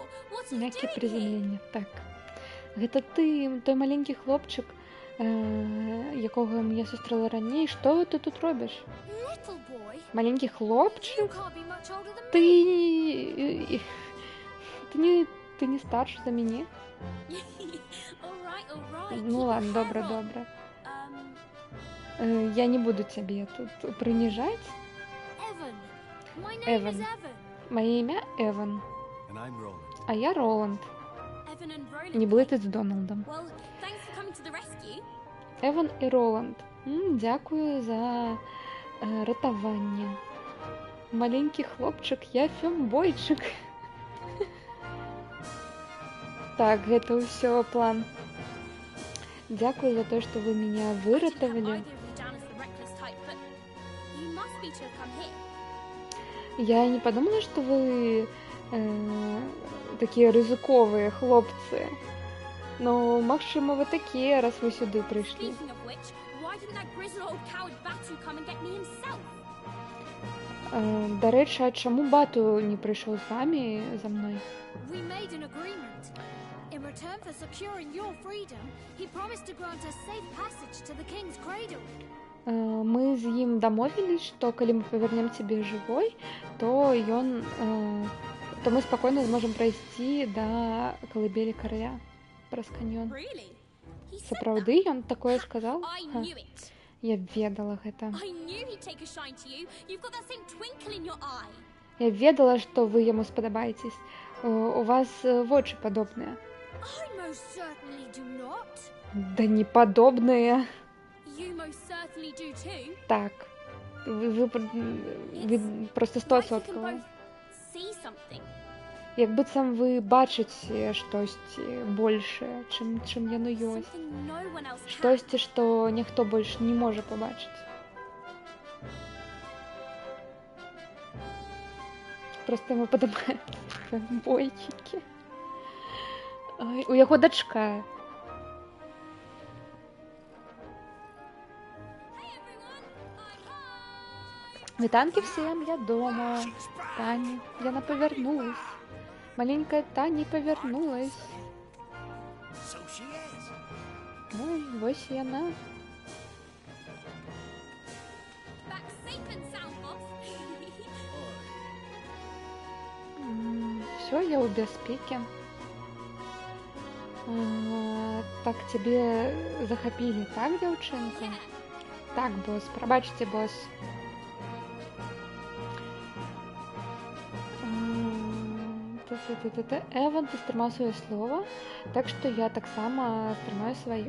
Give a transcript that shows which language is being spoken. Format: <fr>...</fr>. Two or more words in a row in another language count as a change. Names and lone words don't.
<en>What are you</en> <be>Мяккі</be> <en>doing here?</en> <be>прызямленне. Так. Гэта ты, той маленькі хлопчык, якога я сустрэла раней. Што ты тут робіш?</be> <en>Little boy?</en> <be>Маленькі</be> <en>You</en> <be>хлопчык?</be> <en>can't be much older than</en> <be>Ты...</be> <en>me.</en> <be>Ты не старшы за мяне?</be> <en>All right.</en> <be>Ну</be> <en>Keep</en> <be>ладно,</be> <en>your</en> <be>добра,</be> <en>hair on.</en> <be>добра. Я не буду цябе тут прыніжаць.</be> <en>Evan. My name Evan. is Evan.</en> <be>Маё імя Эван,</be> <en>And I'm Roland.</en> <be>а я Роланд.</be> <en>Evan and Roland.</en> <be>Не блытаць з Дональдом.</be> <en>Well, thanks for coming to the rescue.</en> <be>Эван і Роланд. Дзякую за ратаванне. Маленькі хлопчык, я фёмбойчык. Так, гэта ўсё план. Дзякую за то, што вы меня</be> <en>I didn't have</en> <be>выратавалі.</be> <en>either of you down as the reckless type, but you must be to have come here.</en> <ru>Я не подумала, что вы такие</ru> <be>рызыковыя хлопцы. Но, магчыма, вы такія, раз вы сюды прыйшлі.</be> <en>Speaking of which, why didn't that grizzled old coward Batu come and get me himself?</en> <be>Дарэчы, а чаму Бату не прыйшоў з вами за мной?</be> <en>We made an agreement. In return for securing your freedom, he promised to grant us safe passage to the king's cradle.</en> <be>мы з ім дамовілись, што калі мы павернем цябе жывой, то то мы спакойна зможам прайсці да калыбелі караля праз каньён.</be> <en>Really? He said</en> <be>Сапраўды ён такое сказаў?</be> <en>I</en> <be>Ха,</be> <en>knew it.</en> <be>я ведала гэта.</be> <en>I knew he'd take a shine to you. You've got that same twinkle in your eye.</en> <be>Я ведала, што вы яму спадабаецесь. У вас вочы падобныя.</be> <en>I most certainly do not.</en> <be>Да не падобныя.</be> <en>You most certainly do too.</en> <be>Так. Вы просто</be> <en>Like you can 100%. both see something.</en> <be>Як быццам вы бачыце штосьці большае, чым яно ёсць. Something no one else can. Штосьці, што ніхто больш не можа пабачыць. Просто яму падабаюцца бойчыкі. Ой, у яго дачка.</be> <en>Hey everyone, I'm home.</en> <be>Вітанкі всім, я дома. Тані, яна повернулась. Маленькая Тані повернулась.</be> <en>So she is.</en> <be>Ой, вось яна.</be> <en>Back safe and sound, boss.</en> <be>Все, я у бяспекі. Так, цябе захапілі, так, дзяўчынка?</be> <en>Yeah.</en> <be>Так, босс, прабачце, босс. Эван, ты стрымаў сваё слова, так што я таксама стрымаю сваё.</be>